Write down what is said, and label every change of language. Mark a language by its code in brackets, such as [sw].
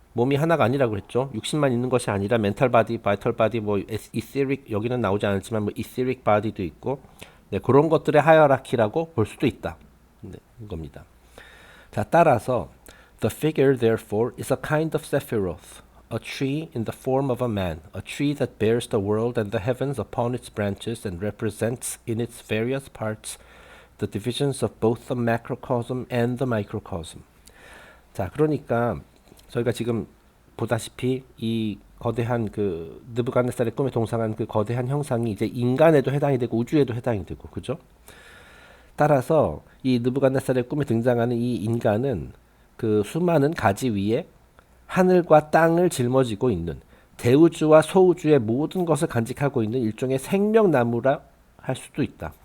[ko] 몸이 하나가 아니라고 그랬죠. 육신만 있는 것이 아니라 멘탈 바디, 바이털 바디, 뭐 이세릭 여기는 나오지 않았지만 뭐 이세릭 바디도 있고 네, 그런 것들의 하이어라키라고 볼 수도 있다. 네, 이겁니다. 자, 따라서 [en] the figure therefore is a kind of sephiroth, a tree in the form of a man, a tree that bears the world and the heavens upon its branches and represents in its various parts the divisions of both the macrocosm and the microcosm. [ko] 자, 그러니까 저희가 지금 보다시피 이 거대한 그 느부갓네살의 꿈에 동상한 그 거대한 형상이 이제 인간에도 해당이 되고 우주에도 해당이 되고, 그죠? 따라서 이 느부갓네살의 꿈에 등장하는 이 인간은 그 수많은 가지 위에 하늘과 땅을 짊어지고 있는 대우주와 소우주의 모든 것을 간직하고 있는 일종의 생명나무라 할 수도 있다.